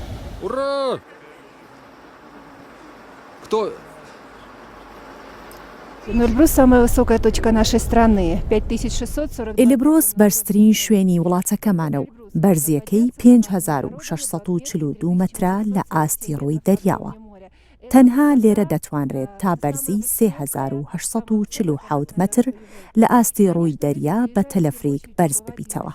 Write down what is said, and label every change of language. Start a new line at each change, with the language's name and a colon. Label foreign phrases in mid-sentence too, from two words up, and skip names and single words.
Russian: Ура! Кто? Но Эльбрус самая высокая точка нашей страны. 5640.
Central Kurdish: ئێلبرۆس بەرزترین شوێنی وڵاتەکەمانە و بەرزیەکەی 5642 مەترە لە ئاستی ڕووی دەریاوە. تەنها لێرە دەتوانرێت تا بەرزی 3847 مەتر لە ئاستی ڕووی دەریا بە تەلەفریک بەرز ببیتەوە.